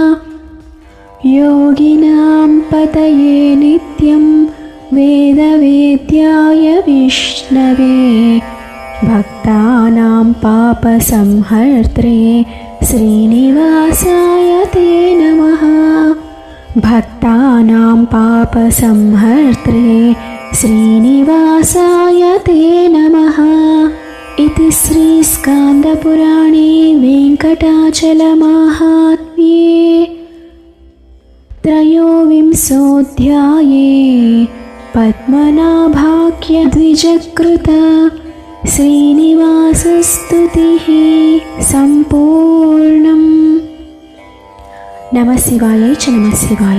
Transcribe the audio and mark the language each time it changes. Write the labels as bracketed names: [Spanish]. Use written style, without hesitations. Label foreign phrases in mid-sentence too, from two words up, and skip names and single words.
[Sanskrit] యోగినాం పతయే నిత్యం వేదవేద్యాయ విష్ణవే భక్తానాం పాపసంహర్త్రే శ్రీనివాసాయ తే నమః. భక్తానాం పాపసంహర్త్రే శ్రీనివాసాయ తే నమః. ఇతి శ్రీ స్కాందపురాణే వెంకటాచలమాహాత్మ్యే त्रयोविंशोऽध्याये पद्मनाभाख्यद्विजकृत श्रीनिवासस्तुतिः सम्पूर्णम्. नमः शिवाय च नमः शिवाय.